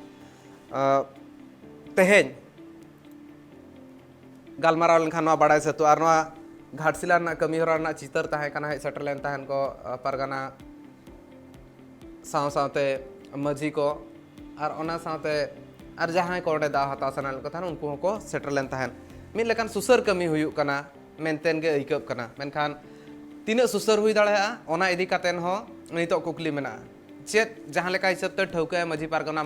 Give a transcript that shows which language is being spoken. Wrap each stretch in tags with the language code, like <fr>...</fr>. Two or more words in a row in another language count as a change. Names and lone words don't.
<sat>तेहेñ गालमाराव लेनखान नवा बड़ाय सतु आर नवा घाटसिला ना कमी होरा ना चितर ताहे कना हे सेटल लेन ताहन को परगना साव सावते मझी को आर ओना सावते आर जहां को ओडे दा हता सनाल को थान उनको को सेटल लेन ताहन मिल लेकान सुसर कमी हुयु कना मेनतेन गे इकब कना मेनखान तीना सुसर हुई दाड़ेया ओना इदी कातेन हो नितो कुकली मेना चेत जहां लेका हिसाब ते ठौके मझी पारगना</sat>